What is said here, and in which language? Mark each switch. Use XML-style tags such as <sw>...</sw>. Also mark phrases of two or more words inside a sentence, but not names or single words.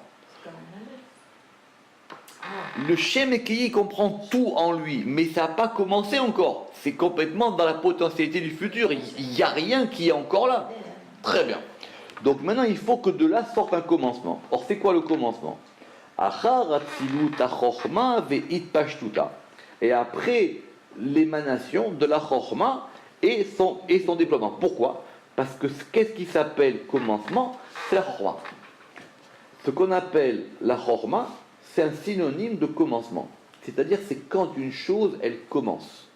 <fr>C'est comme un aleph. Ah, Le Shem Ekeye comprend tout en lui, mais ça n'a pas commencé encore. C'est complètement dans la potentialité du futur. Il n'y a rien qui est encore là. Très bien. Donc maintenant, il faut que de là sorte un commencement. Or, c'est quoi le commencement?</fr> <he>אחר אצילות החכמה והתפשטותה.</he> <fr>Et après l'émanation de la chokhma et son déploiement. Pourquoi? Parce que qu'est-ce qui s'appelle commencement? C'est la chokhma. Ce qu'on appelle la chokhma, c'est un synonyme de commencement. C'est-à-dire, c'est quand une chose, elle commence.</fr>